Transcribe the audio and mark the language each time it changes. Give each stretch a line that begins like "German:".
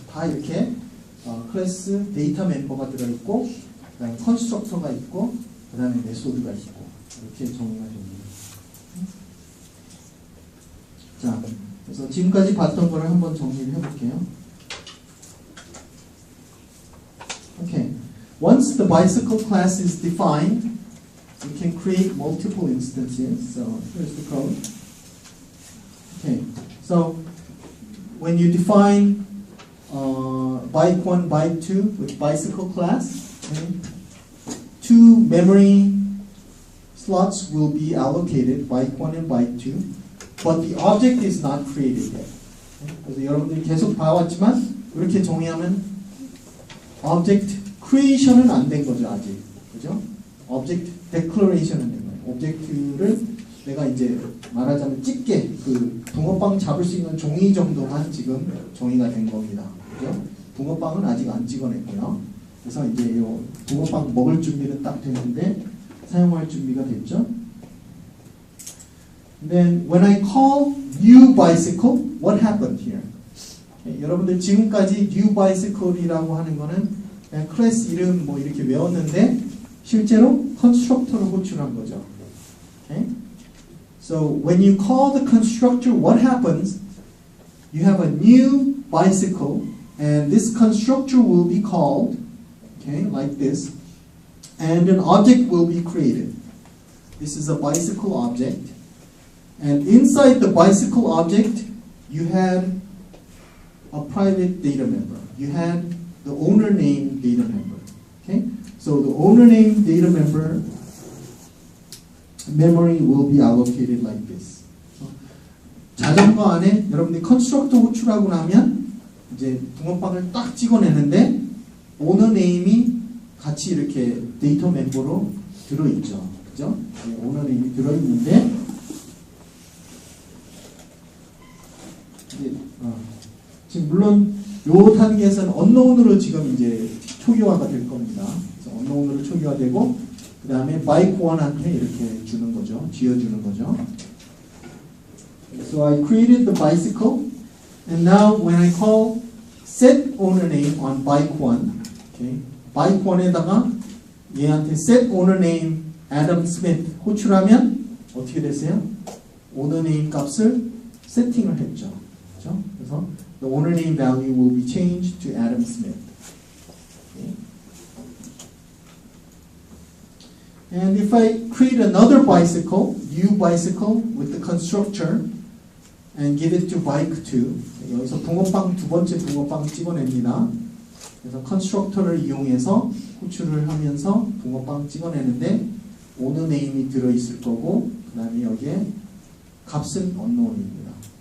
Korean: 다 이렇게 클래스 데이터 멤버가 들어있고 그 다음에 컨스트럭터가 있고 그 다음에 메소드가 있고 이렇게 정리가 됩니다. 자, 그래서 지금까지 봤던 거를 한번 정리를 해볼게요.
English: Okay. Once the bicycle class is defined, you can create multiple instances. So here's the code. Okay. So when you define bike1, bike2 with bicycle class, okay, 2 memory slots will be allocated, bike1 and bike2, but the object is not created yet. Okay?
Korean: 그래서 여러분들이 계속 봐왔지만 이렇게 정의하면 object creation은 안 된 거죠, 아직. 그죠? object declaration은 된 거예요. 오브젝트를 내가 이제 말하자면 집게, 그 붕어빵 잡을 수 있는 종이 정도만 지금 종이가 된 겁니다. 그죠? 붕어빵은 아직 안 찍어냈고요. 그래서 이제 요 붕어빵 먹을 준비는 딱 됐는데 사용할 준비가 됐죠.
English: Then when I call new bicycle, what happened here?
Korean: 여러분들 지금까지 new bicycle이라고 하는 거는 그냥 클래스 이름 뭐 이렇게 외웠는데 실제로 constructor를 호출한 거죠.
English: Okay? So when you call the constructor, what happens? You have a new bicycle, and this constructor will be called, okay, like this, and an object will be created. This is a bicycle object, and inside the bicycle object, you had a private data member. You had the owner name data member. Okay, so the owner name data member memory will be allocated like this.
Korean: 자전거 안에 여러분들이 컨스트럭터 호출하고 나면 이제 붕어빵을 딱 찍어내는데 오너 네임이 같이 이렇게 데이터 멤버로 들어있죠. 그죠? 오너 네임이 들어있는데 이제, 지금 물론 요 단계에서는 언노운으로 지금 이제 초기화가 될 겁니다. 그래서 언노운으로 초기화되고 그 다음에 bike one한테 이렇게 주는 거죠. 지어주는 거죠.
English: So I created the bicycle, and now when I call set owner name on bike one, okay,
Korean: bike one에다가 얘한테 set owner name Adam Smith 호출하면 어떻게 되세요? owner name 값을 세팅을 했죠. 그렇죠? 그래서
English: the owner name value will be changed to Adam Smith. Okay. And if I create another bicycle, new bicycle with the constructor, and give it to bike 2,
Korean: 여기서 붕어빵 두 번째 붕어빵 찍어냅니다. 그래서 constructor를 이용해서 호출을 하면서 붕어빵 찍어내는데 owner name이 들어있을 거고 그 다음에 여기에 값은 unknown입니다.